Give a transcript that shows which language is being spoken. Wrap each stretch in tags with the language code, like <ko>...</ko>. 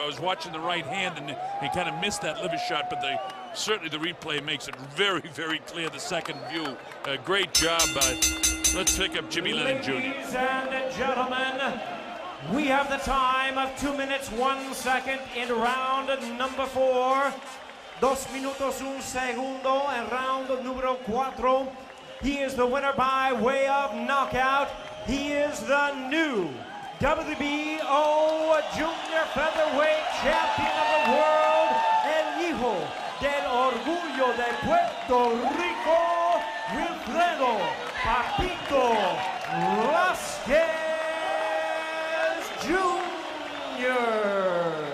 <en>I was watching the right hand, and he kind of missed that liver shot, but certainly the replay makes it very, very clear, the second view. Great job. Let's pick up Jimmy Lennon Jr. Ladies and gentlemen, we have the time of 2 minutes, 1 second in round number 4.</en> <es>2 minutos, 1 segundo en round número 4.</es> <en>He is the winner by way of knockout. He is the new WBO Junior Featherweight Champion of the World,</en> <es>el hijo del orgullo de Puerto Rico,</es> <en>Wilfredo Papito Vasquez Jr.</en>